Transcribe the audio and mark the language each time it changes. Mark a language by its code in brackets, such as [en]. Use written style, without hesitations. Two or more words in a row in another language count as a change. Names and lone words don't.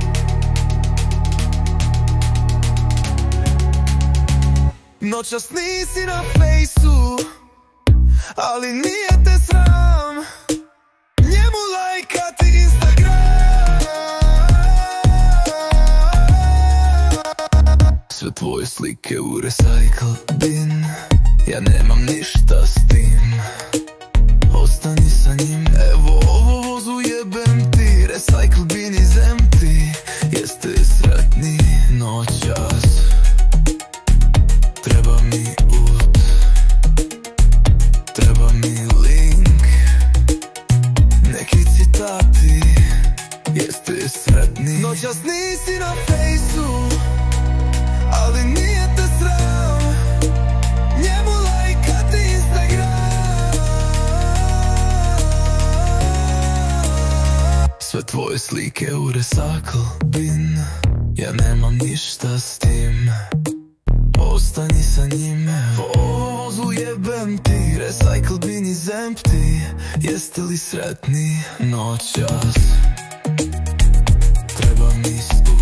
[hr] Noćas nisi na fejsu, ali nije te sram njemu lajkati Instagram. Sve tvoje slike u [en] recycle bin, [hr] ja nemam ništa s tim. Ostani sa njim, evo ovu vozu jebem ti. [en] Recycle bin is empty. [hr] Jeste li sretni noćas? Treba mi ud, treba mi link. Neki citati. Jeste li sretni? Noćas nisi na fejsu, ali nije te sram njemu lajkati Instagram. Sve tvoje slike u [en] recycle bin, [hr] ja nemam ništa s tim. Ostani sa njim, evo ovu vozu jebem ti. [en] Recycle bin is empty. [hr] Jeste li sretni noćas? Treba mi